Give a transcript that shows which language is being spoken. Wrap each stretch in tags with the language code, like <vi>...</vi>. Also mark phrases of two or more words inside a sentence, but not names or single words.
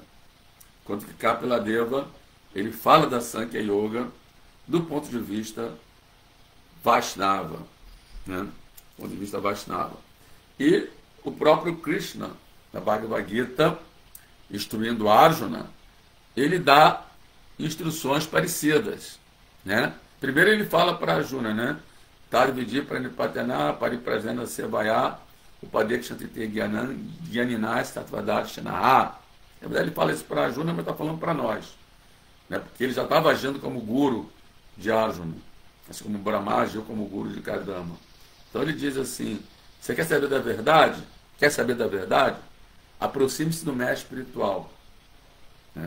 <pt>Enquanto que Kapila Deva, ele fala da Sankhya Yoga do ponto de vista Vaishnava, né? Do ponto de vista Vaishnava. E o próprio Krishna, na Bhagavad Gita, instruindo Arjuna, ele dá instruções parecidas, né? Primeiro ele fala para Arjuna, né?</pt> <sa>Tarvidi pranipatana pariprajana sevaya upadekshantite gyaninas tatvadashanaha.</sa> <pt>Na verdade ele fala isso para Arjuna, mas está falando para nós, né? Porque ele já estava agindo como guru de Arjuna, assim como Brahma agiu como guru de Kardama. Então ele diz assim: você quer saber da verdade? Quer saber da verdade? Aproxime-se do mestre espiritual, né?</pt>